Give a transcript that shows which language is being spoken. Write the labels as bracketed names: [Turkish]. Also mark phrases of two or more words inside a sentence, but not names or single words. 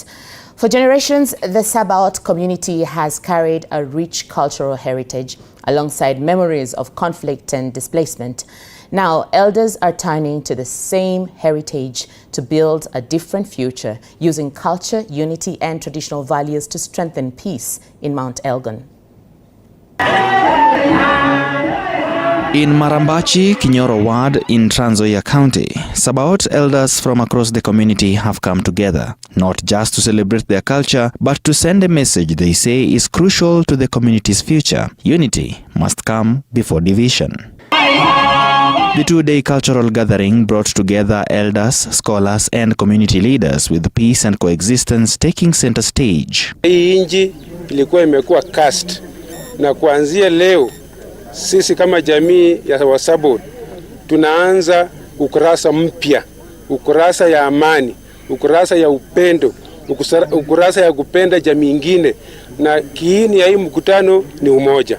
[English] For generations, the Sabaot community has carried a rich cultural heritage alongside memories of conflict and displacement. Now, elders are turning to the same heritage to build a different future, using culture, unity, and traditional values to strengthen peace in Mount Elgon. In Marambachi, Kinyoro Ward in Trans Nzoia County, Sabaot elders from across the community have come together, not just to celebrate their culture, but to send a message they say is crucial to the community's future. Unity must come before division. The two-day cultural gathering brought together elders, scholars, and community leaders, with peace and coexistence taking center stage. [Swahili] Hii nchi ilikuwa imekuwa cast, na kuanzia leo sisi kama jamii ya Wasabot tunaanza ukurasa mpya, ukurasa ya amani, ukurasa ya upendo, ukurasa ya kupenda jamii nyingine, na kiini ya hii mkutano ni umoja.